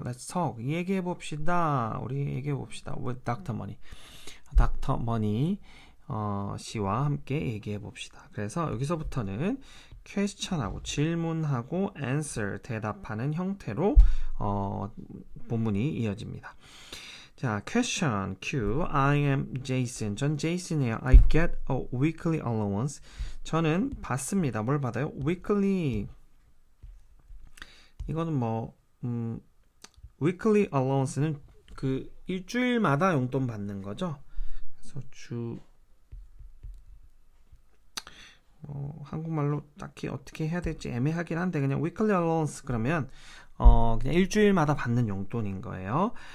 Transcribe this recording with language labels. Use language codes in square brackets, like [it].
[en] Let's talk. [ko] 얘기해 봅시다. 우리 얘기해 봅시다. [en] With Dr. Money. Dr. [ko] Money 씨와 함께 얘기해 봅시다. 그래서 여기서부터는 question하고 질문하고 answer 대답하는 형태로 본문이 이어집니다. [en] 자, question Q. I am Jason. [ko] 전 Jason이에요. [en] I get a weekly allowance. [ko] 저는 받습니다. 뭘 받아요? weekly. 이거는 weekly allowance는 그 일주일마다 용돈 받는 거죠. 그래서 한국말로 딱히 어떻게 해야 될지 애매하긴 한데 그냥 weekly allowance 그러면 그냥 일주일마다 받는 용돈인 거예요.